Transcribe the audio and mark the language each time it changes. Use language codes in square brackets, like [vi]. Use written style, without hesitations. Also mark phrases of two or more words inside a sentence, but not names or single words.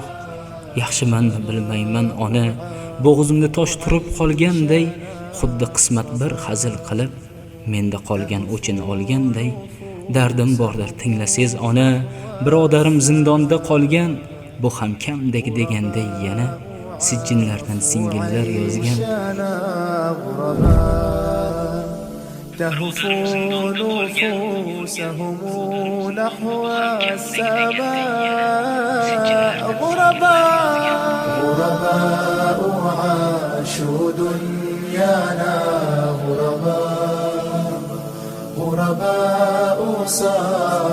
[uz] Yaxshimanmi bilmayman ona, bo'g'zimda tosh turib qolganday. Xuddi qismat bir hazil qilib, menda qolgan o'chin olganday. Dardim bordir tinglasangiz ona, birodarim zindonda qolgan, bu ham kamdek deganday yana. Sijinlardan singillar yozgan. [ar] تهفو نفوسهم نحو السماء غرباء عاشوا دنيانا غرباء